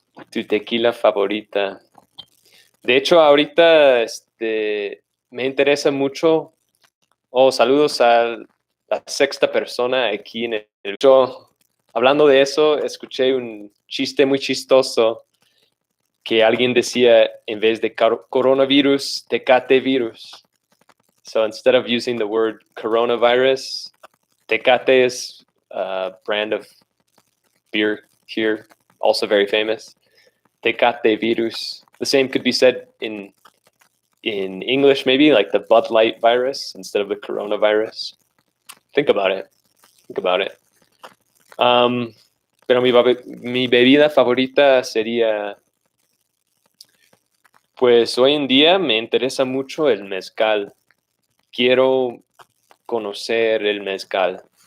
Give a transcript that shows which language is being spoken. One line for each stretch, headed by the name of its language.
Spanish: Tu tequila favorita. De hecho, ahorita me interesa mucho. Saludos a la sexta persona aquí en el show. Hablando de eso, escuché un chiste muy chistoso que alguien decía en vez de coronavirus, Tecate virus.
English: So instead of using the word coronavirus, Tecate is a brand of beer here, also very famous. Tecate virus. The same could be said in English, maybe like the Bud Light virus instead of the coronavirus. Think about it.
Spanish: Pero mi bebida favorita sería, pues hoy en día me interesa mucho el mezcal. Quiero conocer el mezcal.